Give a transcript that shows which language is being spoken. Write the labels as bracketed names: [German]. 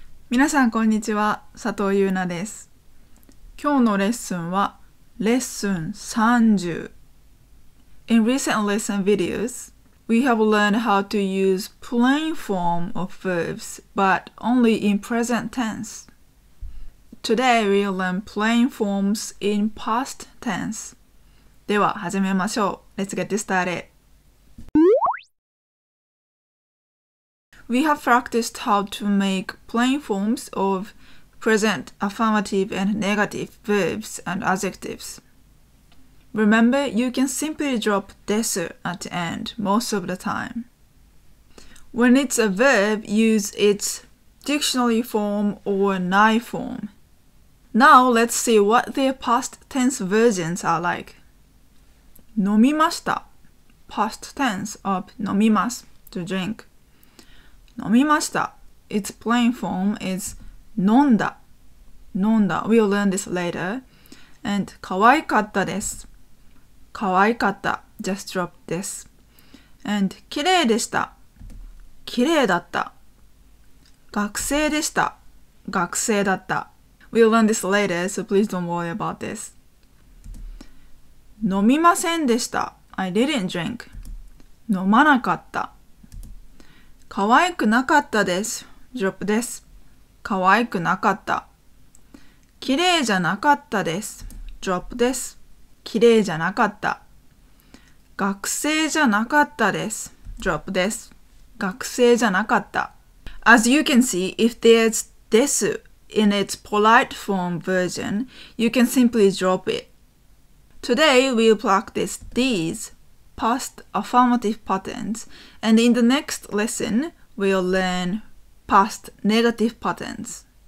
[Japanese] 皆さんこんにちは、佐藤優奈です。今日のレッスンはレッスン30。 [English] In recent lesson videos, we have learned how to use plain form of verbs, but only in present tense. Today we'll learn plain forms in past tense. [Japanese] では始めましょう。 [English] Let's get started.We have practiced how to make plain forms of present, affirmative, and negative verbs and adjectives. Remember, you can simply drop desu at the end most of the time. When it's a verb, use its dictionary form or nai form. Now let's see what their past tense versions are like. 飲みました past tense of 飲みます to drink. 飲みました Its plain form is 飲んだ We'll learn this later. And [Japanese] 可愛かったです可愛かった [English] Just drop this. And [Japanese] 綺麗でした綺麗だった学生でした学生だった [English] We'll learn this later, so please don't worry about this. [Japanese] 飲みませんでした [English] I didn't drink. [Japanese] 飲まなかった可愛くなかったです。 drop です。可愛くなかった。綺麗じゃなかったです。 drop です。綺麗じゃなかった。学生じゃなかったです。 drop です。学生じゃなかった。 [English] As you can see, if there's です in its polite form version, you can simply drop it. Today we'll practice these past affirmative patterns, and in the next lesson, we'll learn past negative patterns.